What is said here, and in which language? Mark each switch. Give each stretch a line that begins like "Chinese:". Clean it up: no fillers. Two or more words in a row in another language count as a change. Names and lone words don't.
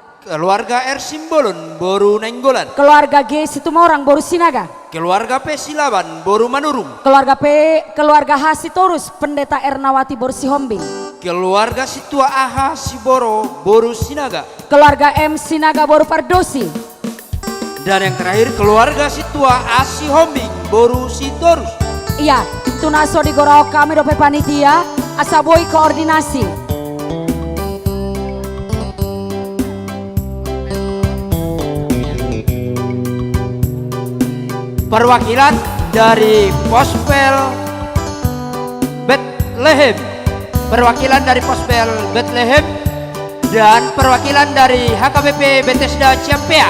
Indonesian: Keluarga R Simbolon boru Nenggolan. Keluarga G Situmorang boru Sinaga. Keluarga P Silaban boru Manurung. Keluarga H Sitorus Pendeta Ernawati boru Sihombing. Keluarga situa AH Siboro boru Sinaga. Keluarga M Sinaga boru Pardosi. Dan yang terakhir keluarga situa A Sihombing boru Sitorus.
Batak Toba: Iya, tunaso di gorau kami dope panitia asaboi koordinasi.
Indonesian: Perwakilan dari Pospel Bethlehem, perwakilan dari Pospel Bethlehem, dan perwakilan dari HKBP Bethesda Ciampea.